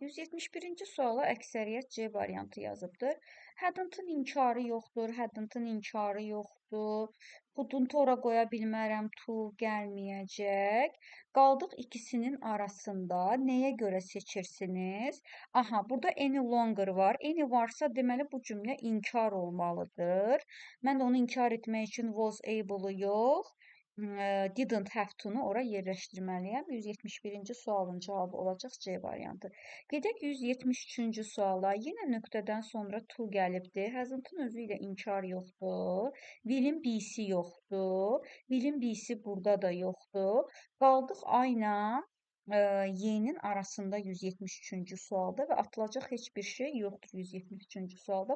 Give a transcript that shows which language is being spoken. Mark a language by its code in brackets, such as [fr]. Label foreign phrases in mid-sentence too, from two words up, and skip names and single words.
[az] 171-ci suala əksəriyyət C variantı yazıbdır. Hadn't-ın inkarı yoxdur. Hadn't-ın inkarı yoxdur. Couldn't ora qoya bilmərəm. To gəlməyəcək. Qaldıq ikisinin arasında. Nəyə görə seçirsiniz? Aha, burada [en] any longer [az] var. Any varsa deməli bu cümlə inkar olmalıdır. Mən də onu inkar etmək üçün [en] was able-u [az] yox. [en] didn't have to-nu [az] ora yerləşdirməliyəm. 171-ci sualın cavabı olacaq C variantı. Gedək 173-cü suala. Yenə nöqtədən sonra to gəlibdir. Hasn't-ın özü ilə inkar yoxdur. Will'in B'si yoxdur. Will'in B'si burada da yoxdur. Qaldıq A ilə Y-nin arasında 173-cü sualda və atılacaq heç bir şey yoxdur 173-cü sualda.